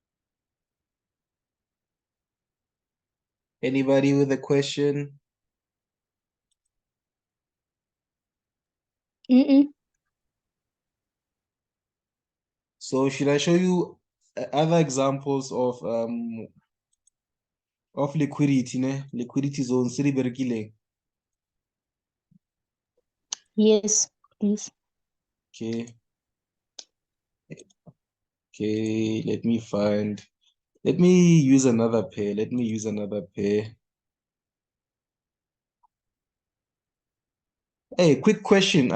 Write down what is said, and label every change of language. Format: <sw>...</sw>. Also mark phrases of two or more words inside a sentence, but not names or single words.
<en>Anybody with a question? Mm-mm. So should I show you other examples of liquidity, ne? Liquidity zones,</en> <tn>tse di berekileng.</tn> <en>Yes, please. Okay, okay, let me use another pair. Let me use another pair. Hey, quick question.</en>